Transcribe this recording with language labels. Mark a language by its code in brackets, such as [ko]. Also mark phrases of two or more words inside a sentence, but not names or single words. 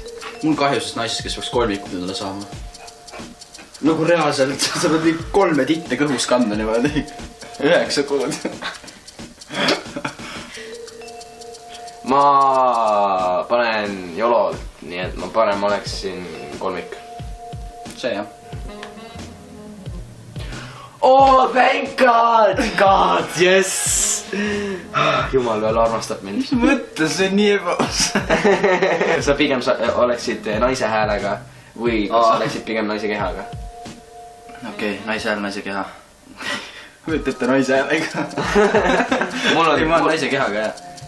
[et] Mul kahju sest naisest, kes peaks kolmikud endale saama. Nagu reaalselt, sa pead nii 3 titte kõhus kanda niimoodi. 9 kuud. Ma panen jolol, nii et ma parem oleksin kolmik. See, jah. [en] Oh, thank God! God, yes! [et] Jumal veel armastab mind. Mis mõttes, see on nii ebas? Sa pigem oleksid naise häälega või sa oleksid pigem naise kehaga? Okei, naise hääl, naise keha. Võtate naise häälega. Ma olen naise kehaga, jah.